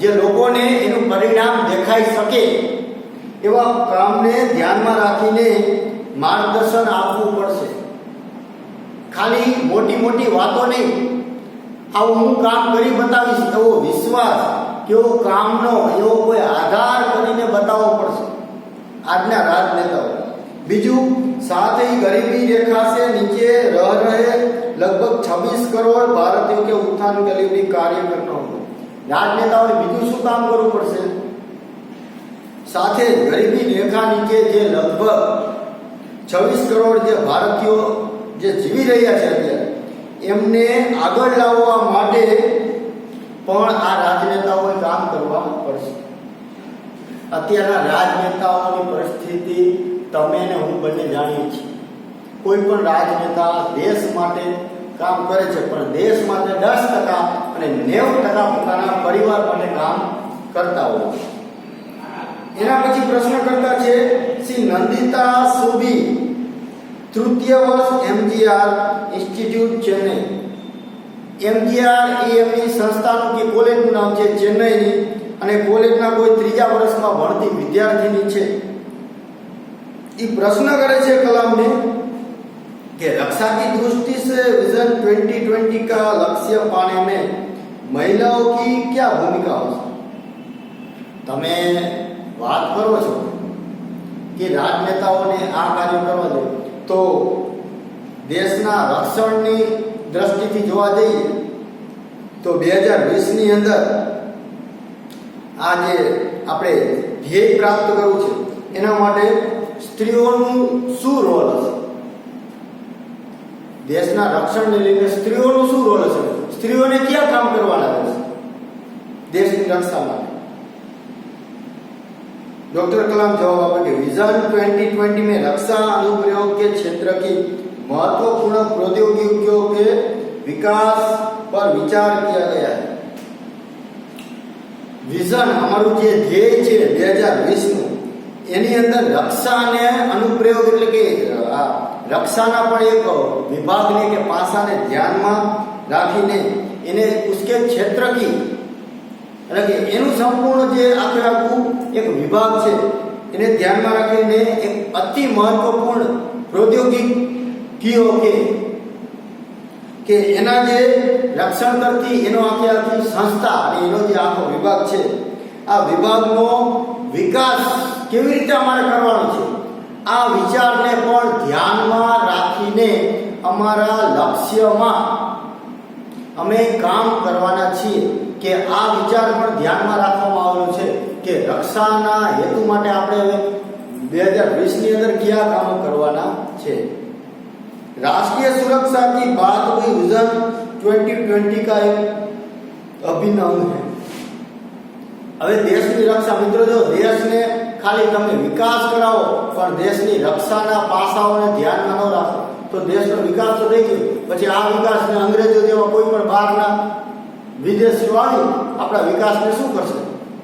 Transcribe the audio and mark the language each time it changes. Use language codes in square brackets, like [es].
[gu] જે લોકોને એનું પરિણામ દેખાઈ શકે એવા કામને ધ્યાનમાં રાખીને માર્ગદર્શન આપવું પડશે। ખાલી મોટી મોટી વાતો નહીં, આવું હું કામ કરી બતાવીશ એવો વિશ્વાસ કેવો કામનો એવો કોઈ આધાર કરીને બતાવવો પડશે આજના રાજનેતાઓ। [hi] બીજું साथ ही गरीबी रेखा से नीचे रह रहे लगभग 26 करोड़ भारतीयों के उत्थान के लिए भी कार्य करना होगा। [gu] રાજનેતાઓએ બીજું શું કામ કરવું પડશે સાથે ગરીબી રેખા નીચે જે લગભગ 26 કરોડ જે ભારતીયો જે જીવી રહ્યા છે અત્યારે એમને આગળ લાવવા માટે પણ આ રાજનેતાઓએ કામ કરવા પડશે. અત્યારના રાજનેતાઓની પરિસ્થિતિ તમે ને હું બંને જાણીએ છીએ. કોઈ પણ રાજનેતા દેશ માટે કામ કરે છે, પણ દેશ માટે 10% અને 90% પોતાના પરિવાર માટે કામ કરતા હોય. એના પછી પ્રશ્ન કરતા છે શ્રી નંદિતા સુબી, તૃતીય વર્ષ, MGR ઇન્સ્ટિટ્યૂટ ચેન્નઈ. MGR એ એમની સંસ્થાનું કે કોલેજનું નામ છે ચેન્નઈની, અને કોલેજના કોઈ ત્રીજા વર્ષમાં ભણતી વિદ્યાર્થીની છે. એ પ્રશ્ન કરે છે [hi] कलाम ने कि रक्षा की दृष्टि से विजन 2020 का लक्ष्य पाने में महिलाओं की क्या भूमिका हो सकती. [gu] તમે વાત કરો છો કે રાજનેતાઓને આ કાર્ય કરવા દો, તો દેશના રક્ષણની દ્રષ્ટિથી જોવા જઈએ તો 2020 ની અંદર આ જે આપણે ધ્યેય પ્રાપ્ત કરવું છે એના માટે સ્ત્રીઓનું શું રોલ હશે? દેશના રક્ષણને લઈને સ્ત્રીઓનું શું રોલ હશે? સ્ત્રીઓને ક્યાં કામ કરવાના રહેશે દેશની રક્ષા માટે? [hi] डॉक्टर कलाम जवाब आपे कि विजन 2020 में रक्षा अनुप्रयोग के क्षेत्र की महत्वपूर्ण प्रौद्योगिकियों के विकास पर विचार किया गया है. [gu] विजन हमारू जे ध्येय छे 2020 નું, એની અંદર રક્ષાને અનુપ્રયોગ એટલે કે રક્ષાના પણ એક વિભાગને કે પાસાને ધ્યાનમાં રાખીને એને [hi] ઉસકે ક્ષેત્ર की [gu] એટલે કે એનું સંપૂર્ણ જે આખું એક વિભાગ છે એને ધ્યાનમાં રાખીને એક અતિ મહત્વપૂર્ણ પ્રૌદ્યોગિકીઓ કે એના જે રક્ષણ કરતી એનો આખી સંસ્થા અને એનો જે આખો વિભાગ છે, આ વિભાગનો વિકાસ કેવી રીતે અમારે કરવાનો છે, આ વિચારને પણ ધ્યાનમાં રાખીને અમારા લક્ષ્યમાં અમે કામ કરવાના છીએ. કે આ વિચાર પણ ધ્યાનમાં રાખવામાં આવેલો છે કે રક્ષાના હેતુ માટે આપણે હવે 2020 ની અંદર કયા કામો કરવાના છે. [hi] राष्ट्रीय सुरक्षा की बात हुई, विजन 2020 का एक अभिन्न अंग है. [gu] હવે દેશની રક્ષા, મિત્રો, જો દેશને ખાલી તમે વિકાસ કરાવો પણ દેશની રક્ષાના પાસાઓને ધ્યાનમાં ન રાખો તો દેશનો વિકાસ તો થઈ ગયો, પછી આ વિકાસને અંગ્રેજો જેવા કોઈ પણ બહારના વિદેશીઓ આવી આપણા વિકાસને શું કરશે?